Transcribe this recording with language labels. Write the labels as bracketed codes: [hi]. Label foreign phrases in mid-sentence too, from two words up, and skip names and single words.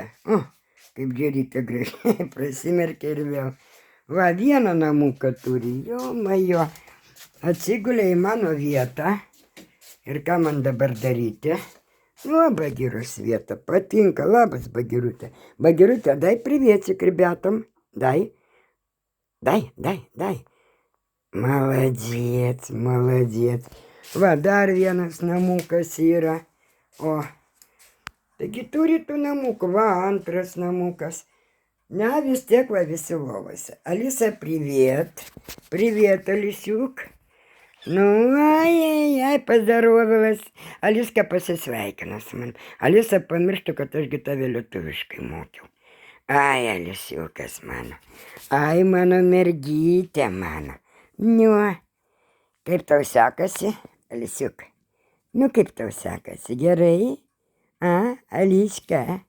[lt] Kaip Džerytė gražiai prasimerkė ir vėl. Va, vieną namuką turi, jo, atsigulė į mano vietą. Ir ką man dabar daryti? Nu, Bagirus vieta, patinka, labas Bagirutė. Bagirutė, [ru] дай приветик ребятам, дай. Молодец. [lt] Va, dar vienas namukas yra. O, taigi turi tų namukų, va, antras namukas. Ne, vis tiek va visi lovose. Alisa, [ru] привет. Привет, Алисюк. Ну, ай, поздоровилась. [lt] Алиска pasisveikino su manim. Alisa pamirštų, kad ašgi tave lietuviškai mokiau. Ai, Alisiukas mano. Ai, mano mergytė mano. Nu, kaip tau sekasi, Alisiuk? Nu, kaip tau sekasi? Gerai? Ališka?